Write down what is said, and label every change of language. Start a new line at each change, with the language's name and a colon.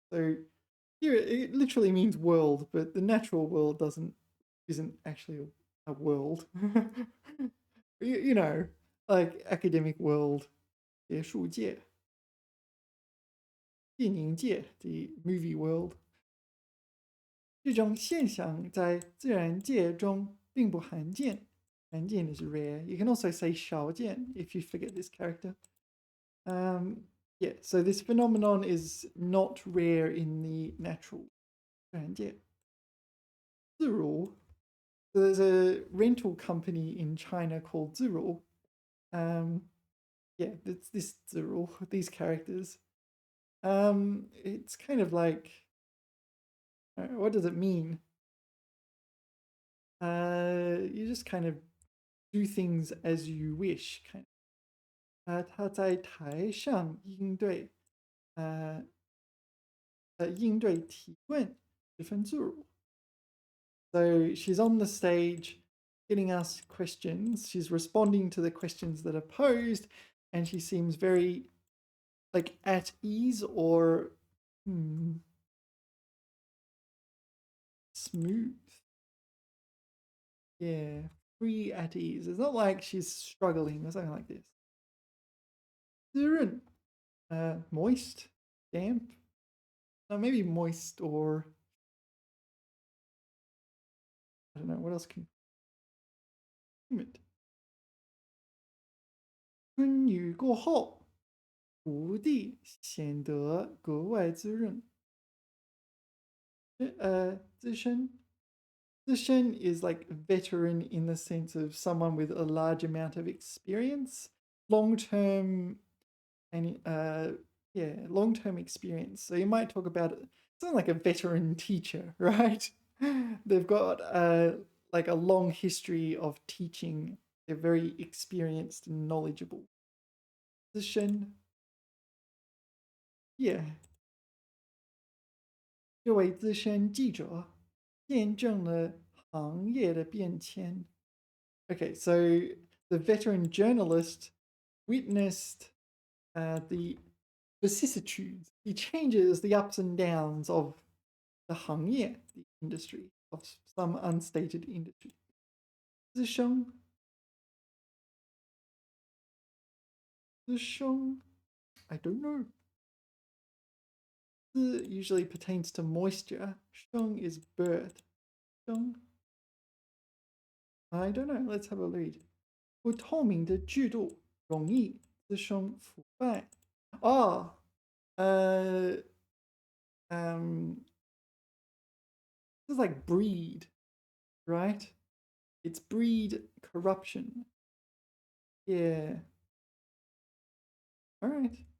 English: So here it literally means world, but the natural world isn't actually a world. you know, like academic world, 学术界, 电影界, the movie world.
Chinese: 这种现象在自然界中并不罕见.
English: 罕见 is rare. You can also say 少见 if you forget this character. Yeah, so this phenomenon is not rare in the natural 自然界.自如. So there's a rental company in China called 自如. Yeah, it's this 自如, these characters. It's kind of like, what does it mean? You just kind of do things as you wish, kind of.
Chinese: 他在台上应对提问十分自如.
English: So she's on the stage getting asked questions. She's responding to the questions that are posed, and she seems very like at ease or smooth. Yeah, free at ease. It's not like she's struggling or something like this. 滋润, moist, damp. Maybe moist or I don't know what else can. Humid.
Chinese: 春雨过后，土地显得格外滋润。滋生
English: Zishen is like veteran in the sense of someone with a large amount of experience, long-term and long-term experience. So you might talk about it. It's like a veteran teacher, right? They've got like a long history of teaching. They're very experienced and knowledgeable. Zishen, yeah.
Chinese: 这位资深记者见证了行业的变迁.
English: Okay, so the veteran journalist witnessed the vicissitudes, the changes, the ups and downs of the 行业, the industry, of some unstated industry. 资深, I don't know. 资 usually pertains to moisture. 生 is birth. 生, I don't know. Let's have a read.
Chinese: 不透明的制度容易滋生腐败.
English: Oh, uh, this is like breed, right? It's breed corruption. Yeah. All right.